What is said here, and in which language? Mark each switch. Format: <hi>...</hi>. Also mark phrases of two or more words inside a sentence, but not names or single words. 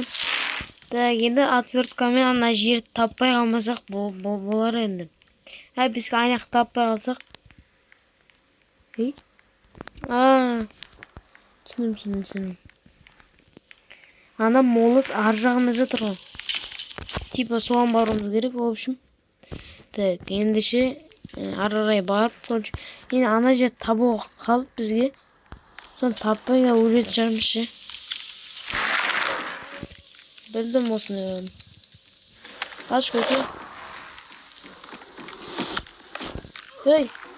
<kk>Енді отверткамен ана жерді таппай қалмасақ болар енді. Бізге айнақ таппай қалсақ. Түсінім. Ана молот ар жағында жатыр ғой. Типа соған баруымыз керек,</kk> <ru>в общем.</ru> <kk>Так, ендеше ары қарай барып, енді ана жер табуға қалып бізге. Соны таппай өлетін шығармыз ше. Білдім осыны. Аш көке. Ей.</kk>